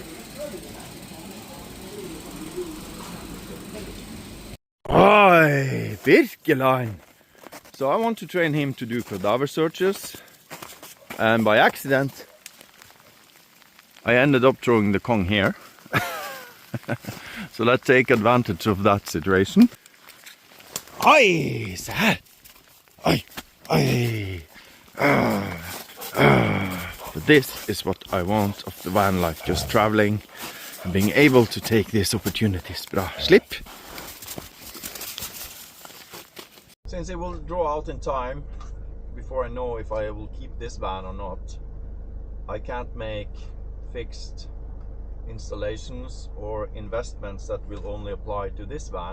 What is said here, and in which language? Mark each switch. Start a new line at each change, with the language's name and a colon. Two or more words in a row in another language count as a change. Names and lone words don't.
English: Oi, Birkeline! So I want to train him to do cadaver searches, and by accident I ended up throwing the Kong here. So let's take advantage of that situation.
Swedish: Oi, så här! Oi, oi!
English: But this is what I want of the van life, just traveling and being able to take these opportunities.
Norwegian: Bra, slip!
English: Since it will draw out in time before I know if I will keep this van or not, I can't make fixed installations or investments that will only apply to this van.